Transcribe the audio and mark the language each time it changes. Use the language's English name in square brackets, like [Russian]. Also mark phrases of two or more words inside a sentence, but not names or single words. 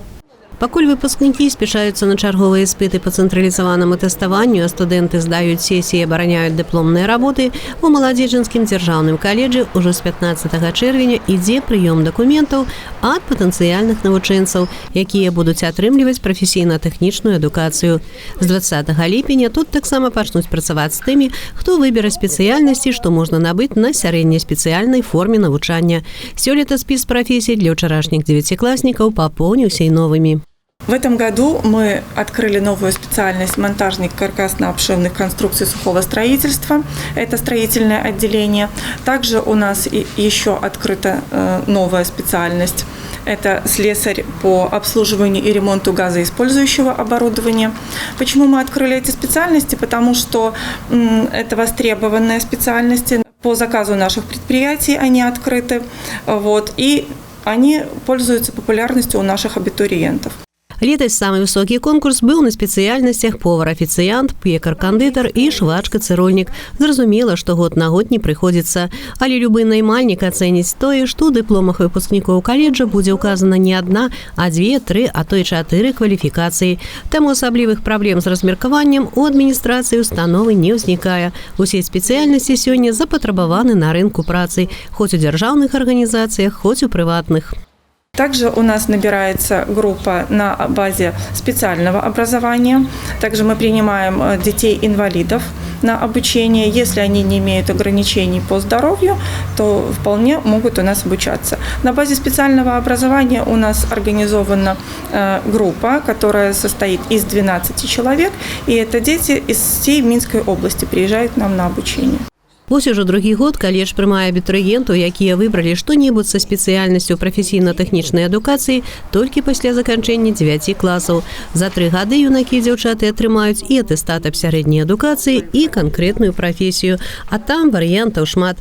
[Belarusian] Пакуль выпускнікі спяшаюцца на чарговыя іспыты па цэнтралізаванаму тэставанню, а студэнты здаюць сесіі і абараняюць дыпломныя работы, у Маладзечынскім дзяржаўным каледжы ўжо з 15 чэрвеня ідзе прыём дакументаў ад патэнцыяльных навучэнцаў, якія будуць атрымліваць прафесійна-тэхнічную адукацыю. З 20 ліпеня тут таксама пачнуць працаваць з тымі, хто выберэ спецыяльнасці, што можна набыць на сярэдняспецыяльнай форме навучання. Сёлета спіс прафесій для ўчарашніх 9-класнікаў папоўніўся і новымі. [Russian] В этом году мы открыли новую специальность монтажник каркасно-обшивных конструкций сухого строительства. Это строительное отделение. Также у нас еще открыта новая специальность. Это слесарь по обслуживанию и ремонту газоиспользующего оборудования. Почему мы открыли эти специальности? Потому что это востребованные специальности. По заказу наших предприятий они открыты. И они пользуются популярностью у наших абітурыентаў. [Belarusian] Летась самы высокі конкурс быў на спецыяльнасцях повар-афіцыянт, пекар-кандытар і швачка-цырульнік. Зразумела, што год на год не прыходзіцца. Але любы наймальнік ацэніць тое, што ў дыпломах выпускнікоў каледжа будзе ўказана не адна, а 2, 3, а то і 4 кваліфікацыі. Таму асаблівых праблем з размеркаваннем у адміністрацыі установы не ўзнікае. Усе спецыяльнасці сёння запатрабаваны на рынку працы, хоць у дзяржаўных арганізацыях, хоць у прыватных. [Russian] Также у нас набирается группа на базе специального образования. Также мы принимаем детей-инвалидов на обучение. Если они не имеют ограничений по здоровью, то вполне могут у нас обучаться. На базе специального образования у нас организована группа, которая состоит из 12 человек. И это дети из всей Минской области приезжают к нам на обучение. [Belarusian] Вось ужо другі год каледж прымае абітурыентаў, якія выбралі што-небудзь са спецыяльнасцю прафесійна-тэхнічнай адукацыі толькі пасля заканчэння 9 класаў. За 3 гады юнакі і дзяўчаты атрымаюць і атэстат аб сярэдняй адукацыі, і канкрэтную прафесію. А там варыянтаў шмат.